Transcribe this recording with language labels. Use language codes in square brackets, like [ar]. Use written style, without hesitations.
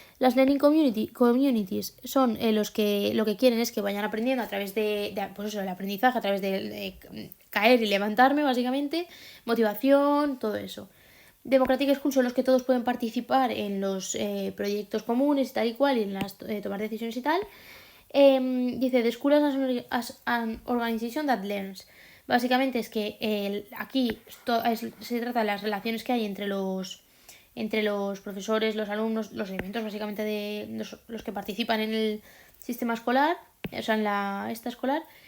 [es] Las learning communities son los que lo que quieren es que vayan aprendiendo a través pues eso, el aprendizaje, a través de caer y levantarme, básicamente, motivación, todo eso. Democratic School son los que todos pueden participar en los proyectos comunes y tal y cual, y en las tomar decisiones y tal. Dice, [en] the school as an organization that learns. [es] Básicamente es que aquí se trata de las relaciones que hay entre los profesores, los alumnos, los elementos básicamente de los que participan en el sistema escolar, o sea, en esta escolar.